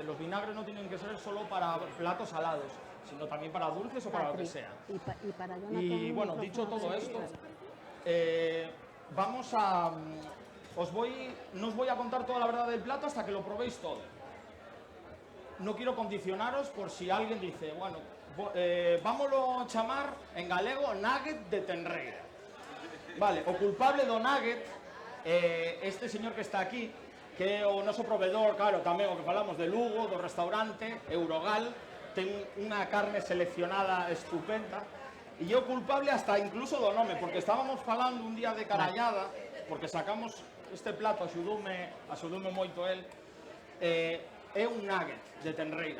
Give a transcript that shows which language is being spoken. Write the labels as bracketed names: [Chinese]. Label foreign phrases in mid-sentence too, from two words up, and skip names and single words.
[Spanish] Los vinagres no tienen que ser solo para platos salados, sino también para dulces o para lo que sea. Y bueno, dicho todo esto, vamos a... no os voy a contar toda la verdad del plato hasta que lo probéis todo. No quiero condicionaros por si alguien dice, [Galician] bueno, vámoslo a chamar en galego nugget de tenreira. Vale, o culpable do nugget, este señor que está aquí, que é o noso proveedor, claro, tamén o que falamos de Lugo, do restaurante Eurogal, ten unha carne seleccionada estupenda, e é o culpable [Spanish] hasta incluso [Galician] do nome, porque estábamos falando un día de carallada, porque sacamos este plato, axudoume moito el, é un nugget de tenreira.